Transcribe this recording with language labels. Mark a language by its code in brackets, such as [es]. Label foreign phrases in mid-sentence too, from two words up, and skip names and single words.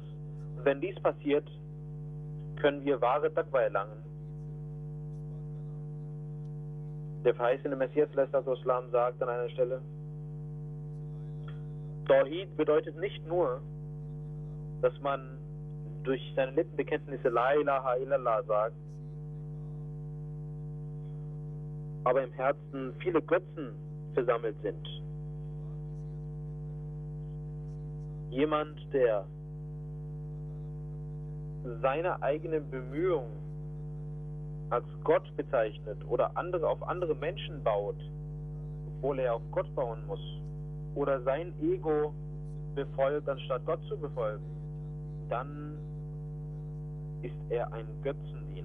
[de] Und wenn dies passiert, können wir wahre Taqwa erlangen. Der verheißene Messias ﷺ sagt an einer Stelle, Tawhid bedeutet nicht nur, dass man durch seine Lippenbekenntnisse [ar] لا إله إلا الله [de] sagt, aber im Herzen viele Götzen versammelt sind. Jemand, der seine eigene Bemühung als Gott bezeichnet oder auf andere Menschen baut, obwohl er auf Gott bauen muss, oder sein Ego befolgt, anstatt Gott zu befolgen, dann ist er ein Götzendiener.